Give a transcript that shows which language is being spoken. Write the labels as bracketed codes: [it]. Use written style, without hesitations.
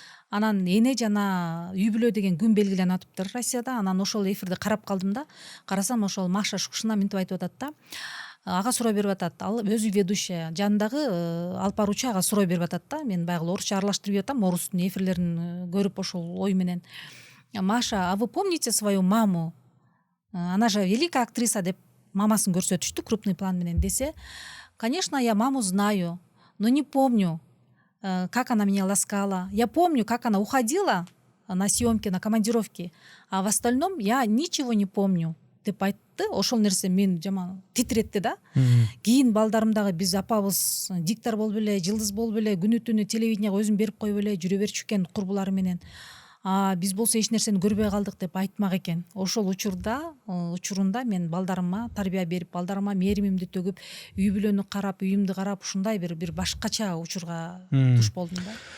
[ky] Анан эне жана үй бүлө деген күн белгиленип атыптыр Россияда. Анан ошол эфирди карап калдым да. Карасам ошол Маша Шукшина мынтип айтып атат да. Ага суроо берип атат. Ал өзү ведущая, жанындагы алып баруучу ага суроо берип атат да. Мен баягы орусча аралаштырып атам, орустун эфирлерин көрүп ошол ой менен. [ru] Маша, а вы помните свою маму? Она же великая актриса [ky] деп мамасын көрсөтүштү крупный план менен десе. [ru] Конечно, я маму знаю, но не помню, как она меня ласкала. Я помню, как она уходила на съемки, на командировки, а в остальном я ничего не помню [ky] деп айтты. Ошол нерсе мен жаман титиретти да. Кийин балдарым дагы биз апабыз диктор болуп эле, жылдыз болуп эле, күнү түнү телевиденияга өзүн берип коюп эле жүрө берчү экен курбулары менен. Биз болсо эч нерсени көрбөй калдык деп айтмак экен. Ошол учурунда мен балдарыма тарбия берип, балдарыма мээримимди төгүп, үй бүлөнү карап, үйүмдү карап, ушундай бир башкача учурга туш болдум да.